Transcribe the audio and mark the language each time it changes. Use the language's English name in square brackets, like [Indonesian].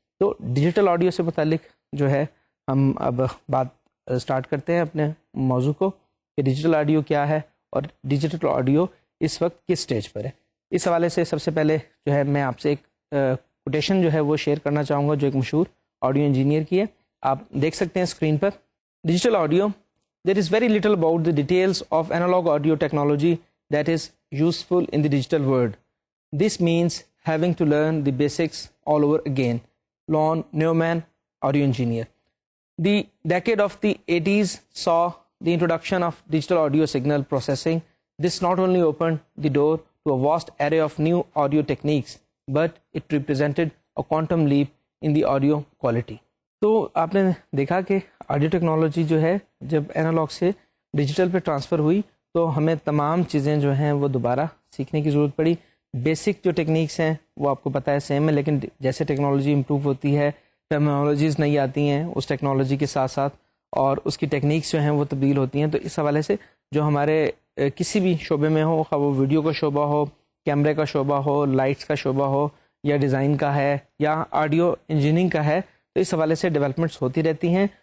[Urdu] تو digital audio سے متعلق جو ہے ہم اب بات سٹارٹ کرتے ہیں اپنے موضوع کو کہ ڈیجیٹل آڈیو کیا ہے اور ڈیجیٹل آڈیو اس وقت کس سٹیج پر ہے. اس حوالے سے سب سے پہلے جو ہے میں آپ سے ایک کوٹیشن جو ہے وہ شیئر کرنا چاہوں گا جو ایک مشہور آڈیو انجینئر کی ہے. آپ دیکھ سکتے ہیں screen per. [English] Digital audio: there is very little about the details of analog audio technology that is useful in the digital world. This means having to learn the basics all over again. Lon Newman, audio engineer. The decade of the 80s saw the introduction of digital audio signal processing. This not only opened the door to a vast array of new audio techniques, but it represented a quantum leap in the audio quality. [Urdu] تو آپ نے دیکھا کہ audio technology جو ہے جب analogue سے digital پہ ٹرانسفر ہوئی تو ہمیں تمام چیزیں جو ہیں وہ دوبارہ سیکھنے کی ضرورت پڑی. بیسک جو ٹیکنیکس ہیں وہ آپ کو پتہ ہے سیم ہے، لیکن جیسے ٹیکنالوجی امپروو ہوتی ہے ٹرمینالوجیز نہیں آتی ہیں اس ٹیکنالوجی کے ساتھ ساتھ، اور اس کی ٹیکنیکس جو ہیں وہ تبدیل ہوتی ہیں. تو اس حوالے سے جو ہمارے کسی بھی شعبے میں ہو، خواہ وہ ویڈیو کا شعبہ ہو، کیمرے کا شعبہ ہو، لائٹس کا شعبہ ہو، یا ڈیزائن کا ہے، یا آڈیو انجینئرنگ کا ہے، تو اس حوالے سے ڈیولپمنٹس ہوتی رہتی ہیں.